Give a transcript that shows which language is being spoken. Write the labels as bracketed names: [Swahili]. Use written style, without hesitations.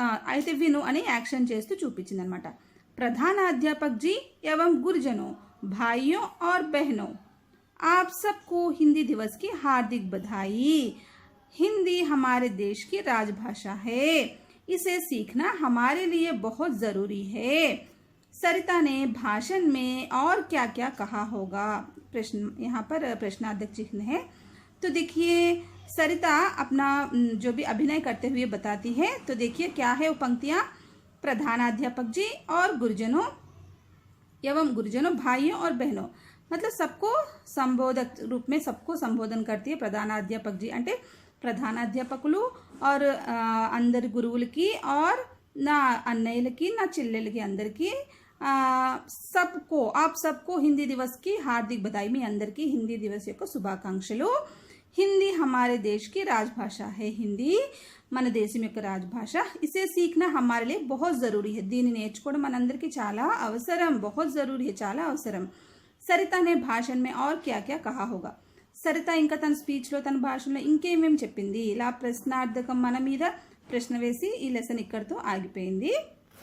[Telugu] అయితే విను అని యాక్షన్ చేస్తూ చూపించింది అనమాట. [Hindi] प्रधानाध्यापक जी एवं गुरुजनों, भाइयों और बहनों, आप सबको हिंदी दिवस की हार्दिक बधाई। हिंदी हमारे देश की राजभाषा है, इसे सीखना हमारे लिए बहुत ज़रूरी है। सरिता ने भाषण में और क्या क्या कहा होगा? प्रश्न, यहाँ पर प्रश्नार्थक चिन्ह है. तो देखिए सरिता अपना जो भी अभिनय करते हुए बताती है. तो देखिए क्या है वो पंक्तियाँ, प्रधानाध्यापक जी और गुरुजनों एवं गुरुजनों, भाइयों और बहनों, मतलब सबको संबोधक रूप में सबको संबोधन करती है. [Telugu] ప్రధానాధ్యాపక జీ అంటే ప్రధానాధ్యాపకులు और అందరి గురువులకి और నా అన్నయ్యలకి నా చెల్లెలకి అందరికీ सबको, [Hindi] आप सबको हिंदी दिवस की हार्दिक बधाई. [Telugu] మీ అందరికీ హిందీ దివస్ యొక్క శుభాకాంక్షలు. [Hindi] हिंदी हमारे देश की राजभाषा है, हिंदी [Telugu] మన దేశం యొక్క రాజభాష. [Hindi] ఇసే సీఖనా హమారే లియే బహుత్ జరూరీ హై, [Telugu] దీన్ని నేర్చుకోవడం మనందరికీ చాలా అవసరం, బహుత్ జరూరీ హై, చాలా అవసరం. [Hindi] సరిత నే భాషణ్ మే और क्या क्या कहा होगा? [Telugu] సరిత ఇంకా తన స్పీచ్లో తన భాషణలో ఇంకేమేమి చెప్పింది? ఇలా ప్రశ్నార్థకం మన మీద ప్రశ్న వేసి ఈ లెసన్ ఇక్కడితో ఆగిపోయింది.